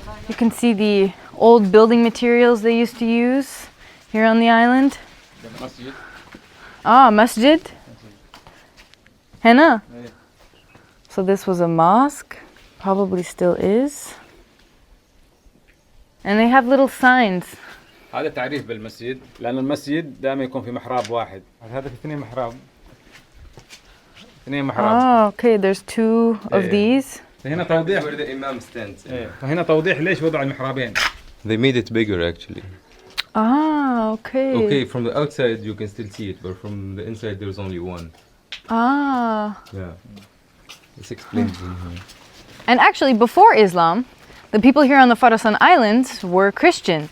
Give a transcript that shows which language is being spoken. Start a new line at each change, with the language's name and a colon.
English: You can see the old building materials they used to use here on the island.
Arabic: مسجد.
English: Ah, masjid. Henna. So this was a mosque, probably still is. And they have little signs.
Arabic: هذا تعريف بالمسجد لأن المسجد دائما يكون في محراب واحد. هذا في اثنين محراب.
English: Oh, okay, there's 2 of these.
Arabic: هنا توضيح.
English: Where the imam stands.
Arabic: فهنا توضيح ليش وضع المحرابين.
English: They made it bigger actually. Ah, okay. Okay, from the outside you can still see it, but from the inside there's only one. Ah. Yeah. It's explained in here. And actually, before Islam, the people here on the Farasan Islands were Christian.